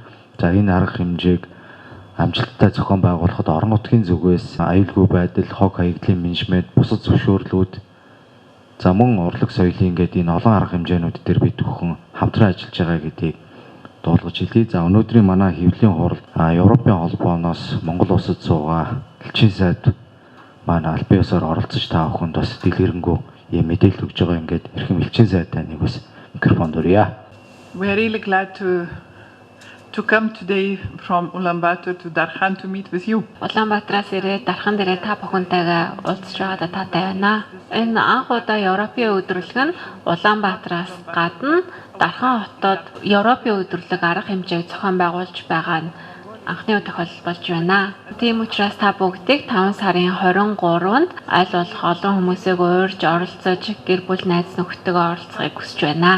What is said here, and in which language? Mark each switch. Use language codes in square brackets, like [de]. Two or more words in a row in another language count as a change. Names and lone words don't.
[mn] За энэ арга хэмжээг амжилттай зохион байгуулахад орон нутгийн зүгээс аюулгүй байдал, хог хаягдлын менежмент, бусад зөвшөөрлүүд, за мөн урлаг соёлын гэдэг энэ олон арга хэмжээнүүд дээр бид бүхэн хамтран ажиллаж байгаа гэдгийг дуулгаж хэлье. За өнөөдрийн манай хэвлэлийн хурал Европын холбооноос Монгол улсад суугаа элчин сайд манай аль биесээр оролцож та бүхэнд бас дэлгэрэнгүй ийм мэдээлэл өгж байгаа ингээд эрхэм элчин сайдтай нэг бас микрофон дурья. [en] We are really glad to come today from Ulaanbaatar to Darkhan to meet with you. [mn] Улаанбаатараас ирээд Дархан дээрээ та бүхэнтэйгээ уулзч байгаадаа таатай байна. Энэ анх удаа Европын өдрөлг нь Улаанбаатараас гадна Дархан хотод Европын өдрөлг арга хэмжээг зохион байгуулж байгаа нь анхны тохиолдол болж байна. Тийм учраас та бүгдийг 5 сарын 23-нд аль болох олон хүмүүсийг уурж оролцож гэр бүл найз нөхдөдөө оролцохыг хүсэж байна.